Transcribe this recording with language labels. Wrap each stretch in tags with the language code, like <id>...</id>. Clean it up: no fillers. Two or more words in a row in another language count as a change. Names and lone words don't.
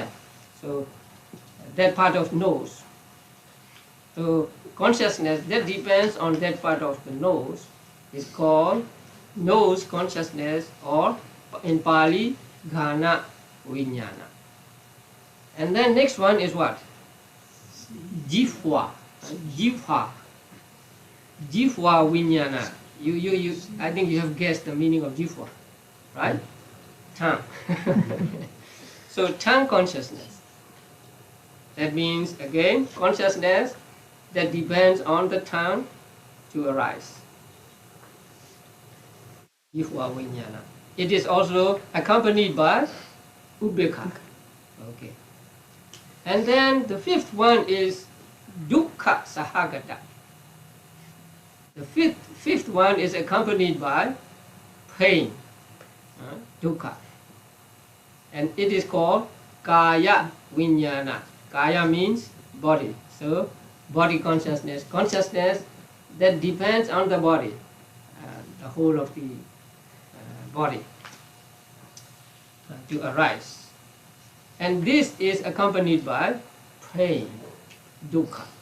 <en>So that part of nose. So consciousness that depends on that part of the nose is called nose consciousness, or in Pali,</en> <pi>ghana viññāna.</pi> <en>And then next one is what?</en> <pi>Jihva. Jihva viññāna.</pi> <en>You I think you have guessed the meaning of jihva, right? Tongue. So tongue consciousness. That means again consciousness that depends on the tongue to arise.</en> <pi>Jihva viññāna.</pi> <en>It is also accompanied by upekkha. Okay. And then the fifth one is</en> <pi>dukkha saṅgaha.</pi> <en>The fifth one is accompanied by pain, dukkha. And it is called</en> <pi>kaya viññāna.</pi> <en>Kaya means body. So body consciousness, consciousness that depends on the body, the whole of the body to arise. And this is accompanied by pain, dukkha.</en>